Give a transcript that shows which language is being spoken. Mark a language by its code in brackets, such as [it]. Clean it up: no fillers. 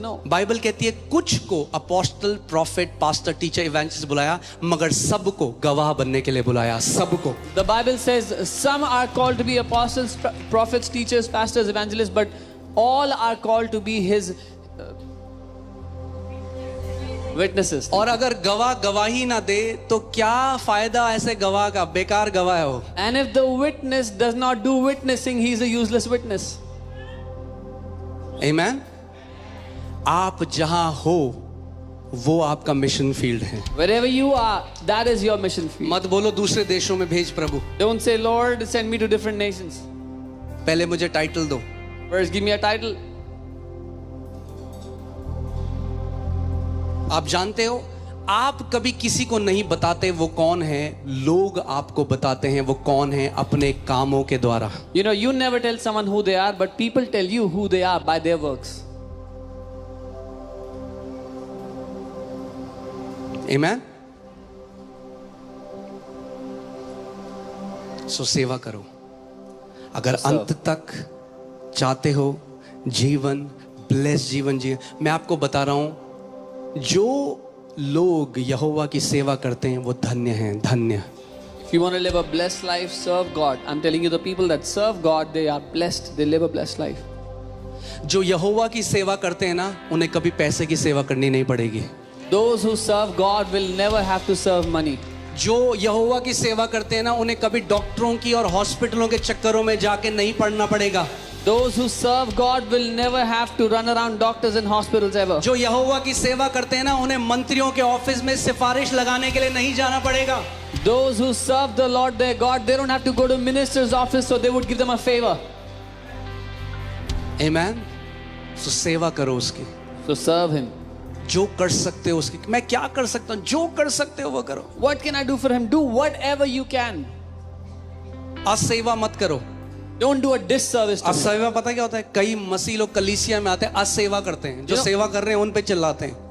[en] No. [hi] Bible कहती है कुछ को apostle, profit, pastor, teacher, evangelist बुलाया, मगर सबको गवाह बनने के लिए बुलाया, सबको। [en] The Bible says some are called to be apostles, prophets, teachers, pastors, evangelists, but all are called to be his witnesses. [hi] और अगर गवाह गवाही ना दे तो क्या फायदा ऐसे गवाह का? बेकार गवाह है वो। [en] And if the witness does not do witnessing, he is a useless witness. [hi] आमीन। आप जहां हो वो आपका मिशन फील्ड है। [en] Wherever you are, that is your mission field. [hi] मत बोलो दूसरे देशों में भेज प्रभु, [en] Don't say, Lord, send me to different nations. [hi] पहले मुझे टाइटल दो। [en] First, give me a title. [hi] आप जानते हो, आप कभी किसी को नहीं बताते वो कौन है, लोग आपको बताते हैं वो कौन है अपने कामों के द्वारा। [en] You know, you never tell someone who they are, but people tell you who they are by their works. [hi] आमीन। सो सेवा करो। अगर अंत तक चाहते हो जीवन, ब्लेस जीवन जिए। मैं आपको बता रहा हूं, जो लोग यहोवा की सेवा करते हैं वो धन्य हैं, धन्य। [en] If you want to live a blessed life, serve God. I'm telling you, the people that serve God, they are blessed. They live a blessed life. [hi] जो यहोवा की सेवा करते हैं ना, उन्हें कभी पैसे की सेवा करनी नहीं पड़ेगी। [en] Those who serve God will never have to serve money. [hi] जो यहोवा की सेवा करते हैं ना, उन्हें कभी डॉक्टरों की और हॉस्पिटलों के चक्करों में जाके नहीं पड़ना पड़ेगा। [en] Those who serve God will never have to run around doctors and hospitals ever. [hi] जो यहोवा की सेवा करते हैं ना, उन्हें मंत्रियों के ऑफिस में सिफारिश लगाने के लिए नहीं जाना पड़ेगा। [en] Those who serve the Lord their God, they don't have to go to minister's office, so they would give them a favor. [hi] आमीन। सो सेवा करो उसकी, [en] So serve Him. [hi] जो कर सकते हो उसकी। मैं क्या कर सकता हूँ? जो कर सकते हो वो करो। [en] What can I do for Him? Do whatever you can. [hi] असेवा मत करो। [en] Don't do a disservice to Him. [hi] असेवा पता क्या होता है? कई मसीह लोग कलीसिया में आते हैं, असेवा करते हैं, जो सेवा कर रहे हैं उन पे चिल्लाते हैं।